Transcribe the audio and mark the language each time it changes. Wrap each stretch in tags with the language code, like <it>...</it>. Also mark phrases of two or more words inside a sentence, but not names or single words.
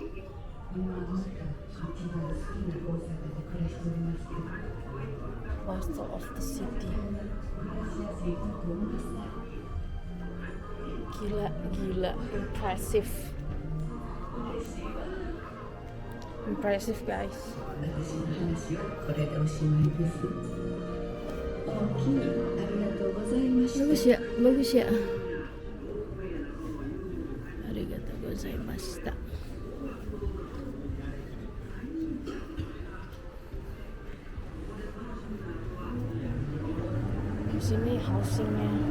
<en>Coastal of the city.</en> <id>Gila,</id> <en>impressive guys.</en> <id>Bagus ya.</id> <ja>ありがとうございました.</ja> <id>Di sini housingnya.</id>